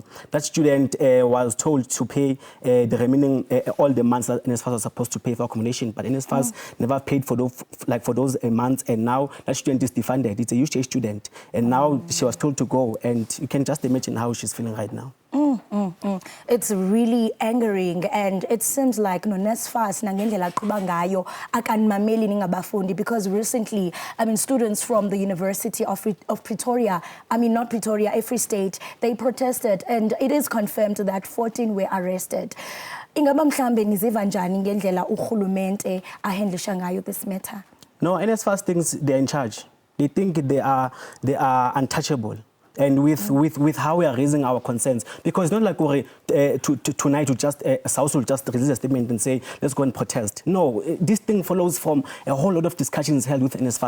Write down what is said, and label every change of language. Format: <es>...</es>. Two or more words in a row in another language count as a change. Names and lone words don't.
<en>That student was told to pay the remaining, all the months that NSFAS was supposed to pay for accommodation, but NSFAS never paid for those months, and now that student is defunded. It's a UJ student, and now she was told to go, and you can just imagine how she's feeling right now. It's really angering, and it seems like NSFAS</en> <xh>nangendlela aqhuba ngayo akanimameli ningabafundi,</xh> <en>because recently, I mean, students from the University of Pretoria, I mean, not Pretoria, every state, they protested, and it is confirmed that 14 were arrested.</en> <xh>Ingaba mhlambe niziva njani ngendlela urhulumente ahandlisha ngayo</xh> <en>this matter?</en> <xh>No, NSFAS thinks they're in charge. They think they are untouchable. and with how we are raising our concerns. Because it's not like tonight SAUS will just release a statement and say, let's go and protest. No, this thing follows from a whole lot of discussions held with NSFAS.</xh>